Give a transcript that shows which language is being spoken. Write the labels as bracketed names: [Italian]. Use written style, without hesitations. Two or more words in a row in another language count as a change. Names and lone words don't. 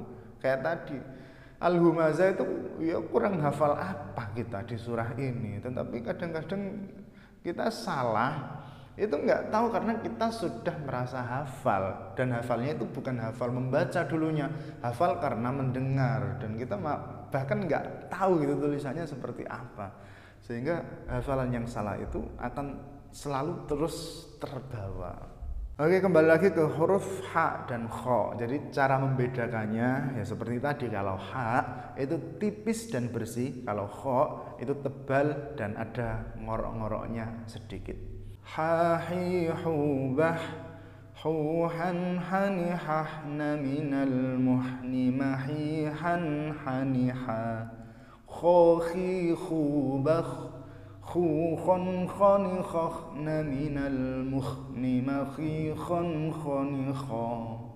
[Indonesian] Kayak tadi Al-Humazah itu ya kurang hafal apa kita di surah ini, tetapi kadang-kadang kita salah itu nggak tahu karena kita sudah merasa hafal, dan hafalnya itu bukan hafal membaca dulunya, hafal karena mendengar, dan kita bahkan nggak tahu gitu tulisannya seperti apa, sehingga hafalan yang salah itu akan selalu terus terbawa. Oke, kembali lagi ke huruf ha dan kho. Jadi cara membedakannya ya seperti tadi, kalau ha itu tipis dan bersih, kalau kho itu tebal dan ada ngorok-ngoroknya sedikit. Ha hi hu bah hu han hani hahna minal muhni mahi han hani ha kho khi khu bah khu khon khoni khokhna minal muhni makhi khon khoni kho.